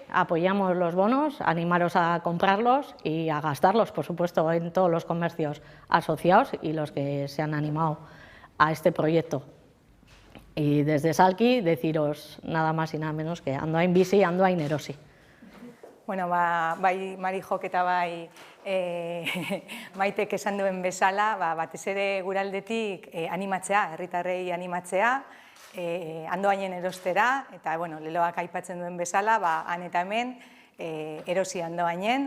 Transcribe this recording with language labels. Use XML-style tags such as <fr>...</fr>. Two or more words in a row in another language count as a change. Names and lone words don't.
<es>Apoyamos los bonos, animaros a comprarlos y a gastarlos, por supuesto, en todos los comercios asociados y los que se han animado a este proyecto. Y desde Salkin deciros nada más y nada menos que</es> <eu>Andoain bizi, Andoain erosi. Bueno, bai Marijok eta bai Maitek esan duen bezala, batez ere guraldetik animatzea, herritarrei animatzea, Andoainen erostera, eta bueno, leloak aipatzen duen bezala, han eta hemen erosi Andoainen.</eu>